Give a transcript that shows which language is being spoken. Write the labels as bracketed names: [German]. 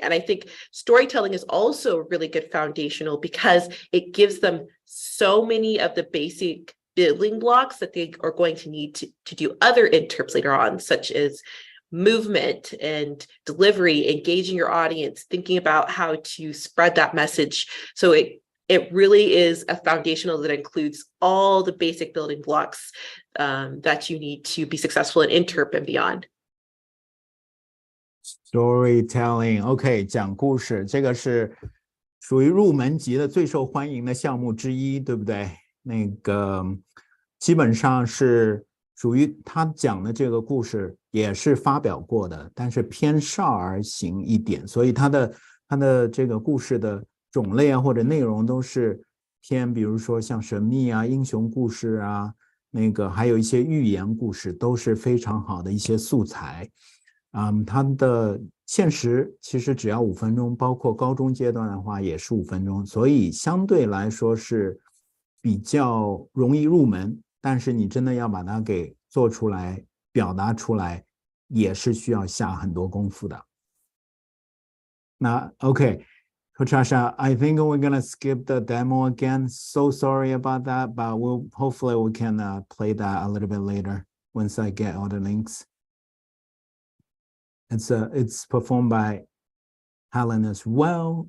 [English] And I think storytelling is also really good foundational because it gives them so many of the basic building blocks that they are going to need to do other interps later on, such as movement and delivery, engaging your audience, thinking about how to spread that message. So it really is a foundational that includes all the basic building blocks that you need to be successful in interp and beyond. [Chinese] Storytelling, OK， 讲故事，这个是属于入门级的最受欢迎的项目之一，对不对？那个基本上是属于他讲的这个故事也是发表过的，但是偏少儿型一点，所以他的这个故事的种类啊或者内容都是偏，比如说像神秘啊、英雄故事啊，那个还有一些寓言故事，都是非常好的一些素材。它的限时其实只要5分钟，包括高中阶段的话也是5分钟，所以相对来说是比较容易入门，但是你真的要把它给做出来表达出来也是需要下很多功夫的。 [English] 那 OK Coach Asha, I think we're gonna skip the demo again. So sorry about that, but hopefully we can play that a little bit later once I get all the links. It's performed by Helen as well.